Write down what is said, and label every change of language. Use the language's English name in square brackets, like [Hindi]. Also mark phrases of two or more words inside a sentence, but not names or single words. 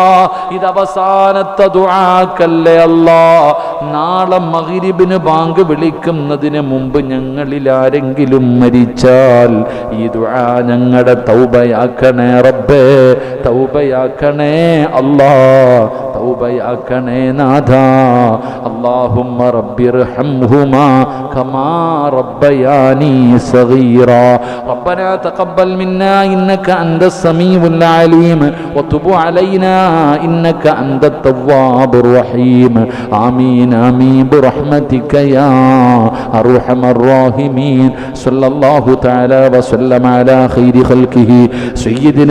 [Malayalam] ഇത് അവസാനത്തെ ദുആക്കല്ലേ അല്ലാ. നാളെ മഗ്രിബിന് ബാങ്ക് വിളിക്കുന്നതിന് മുമ്പ് ഞങ്ങളിൽ ആരെങ്കിലും മരിച്ചാൽ ഈ ദുആ ഞങ്ങളുടെ തൗബയാക്കണേ റബ്ബേ, തൗബയാക്കണേ അല്ലാ, തൗബയാക്കണേ നാഥാ. [Arabic] اللهم رب ارحمهما كما ربياني صغيرا ربنا تقبل منا إنك أنت السميع العليم وتب علينا إنك أنت التواب الرحيم آمين آمين برحمتك يا أرحم الراحمين صلى الله تعالى وسلم على خير خلقه سيدنا